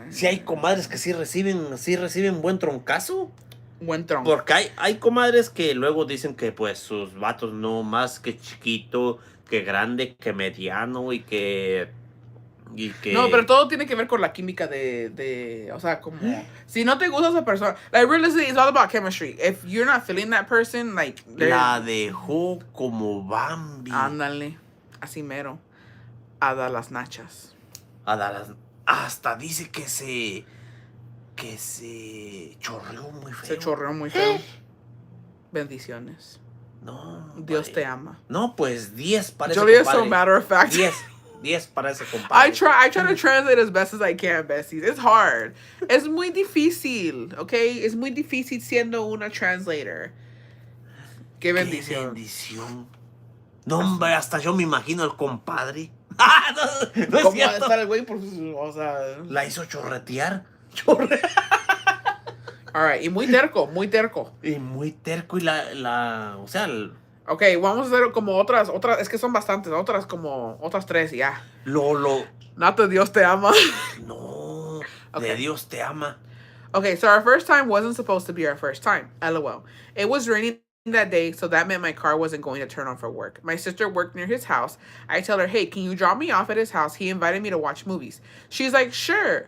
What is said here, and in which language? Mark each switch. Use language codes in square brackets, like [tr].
[es] Si hay comadres que sí reciben buen troncazo. Buen tronco. Porque hay comadres que luego dicen que pues sus vatos no más que chiquito, que grande, que mediano y que... No, pero todo tiene que ver con la química o sea, como... Si no te gusta esa persona... [en] Like, realistically, it's all about chemistry. If you're not feeling that person, like... [es] La dejó como Bambi. Ándale. Así mero. A dar las nachas. Hasta dice que se chorreó muy feo. Se chorreó muy feo. Bendiciones. No. Dios vale. te ama. No, pues 10 para ese [en] Julia is [es] compadre. [en] so matter of fact. [es] 10 para ese compadre. [en] I try to translate as best as I can, besties. It's hard. [es] Es muy difícil, [en] okay? [es] Es muy difícil siendo una translator. Qué bendición. Qué bendición. No, hombre, hasta yo me imagino el compadre. No es ¿Cómo cierto. estar el güey? O sea... La hizo chorretear. [en] All right. [es] Y muy terco, muy terco. Y muy terco y o sea... Ok, vamos a hacer como otras, es que son bastantes, otras 3 y ya. Nata, Dios te ama. No, [en] Okay. [es] de Dios te ama. [en] Okay, so our first time wasn't supposed to be our first time. LOL. It was raining that day, so that meant my car wasn't going to turn on for work. My sister worked near his house. I tell her, hey, can you drop me off at his house? He invited me to watch movies. She's like, sure.